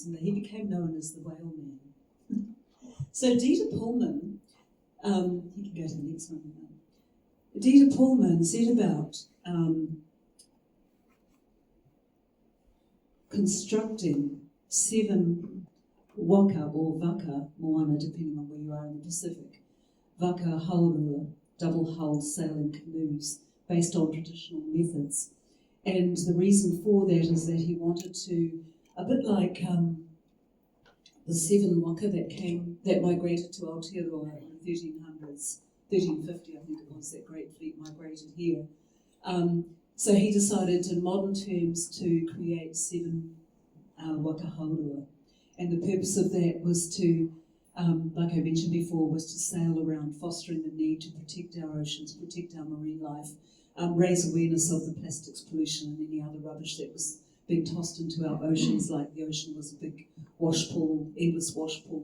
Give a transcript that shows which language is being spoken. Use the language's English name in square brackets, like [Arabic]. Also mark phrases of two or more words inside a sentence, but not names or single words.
[English] And he became known as the Whale Man. So Dieter Pullman, you can go to the next one. Dieter Pullman set about constructing 7 waka or [Māori] waka moana, [English] depending on where you are in the Pacific, [Māori] waka haurua, [English] double-hulled sailing canoes based on traditional methods. And the reason for that is that he wanted to, a bit like the 7 waka that migrated to Aotearoa in the 1300s, 1350 I think it was, that great fleet migrated here. So he decided in modern terms to create 7 [Māori] waka haurua. [English] And the purpose of that was to like I mentioned before, was to sail around, fostering the need to protect our oceans, protect our marine life, raise awareness of the plastics pollution and any other rubbish that was being tossed into our oceans, like the ocean was a big wash pool, endless wash pool.